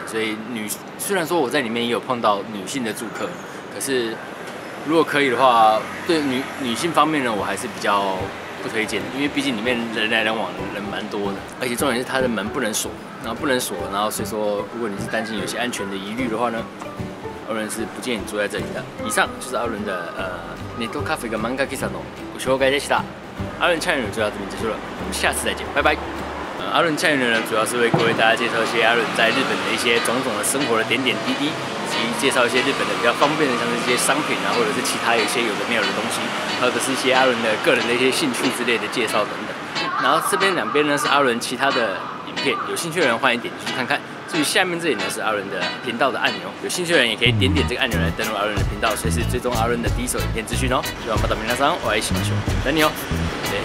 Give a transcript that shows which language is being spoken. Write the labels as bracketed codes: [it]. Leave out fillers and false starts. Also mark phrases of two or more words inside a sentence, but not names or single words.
[zh] 所以虽然说我在里面也有碰到女性的住客，可是如果可以的话，对女性方面呢，我还是比较不推荐的，因为毕竟里面人来人往，人蛮多的，而且重点是它的门不能锁，然后所以说如果你是担心有些安全的疑虑的话呢，阿伦是不建议你住在这里的。以上就是阿伦的 [ja] ネットカフェ [zh] 跟 [ja] マンガ喫茶のご紹介でした。 [zh] 阿伦菜园就到这边结束了，我们下次再见，拜拜。阿伦菜园呢，主要是为各位大家介绍一些阿伦在日本的一些种种的生活的点点滴滴，以及介绍一些日本的比较方便的，像是一些商品啊，或者是其他有一些有的没有的东西，或者是一些阿伦的个人的一些兴趣之类的介绍等等。然后这边两边呢是阿伦其他的影片，有兴趣的人欢迎点进去看看。至于下面这里呢是阿伦的频道的按钮，有兴趣的人也可以点这个按钮来登录阿伦的频道，随时追踪阿伦的第一手影片资讯哦。希望 [ja] また皆さんお会いしましょう。 [zh] 等你哦。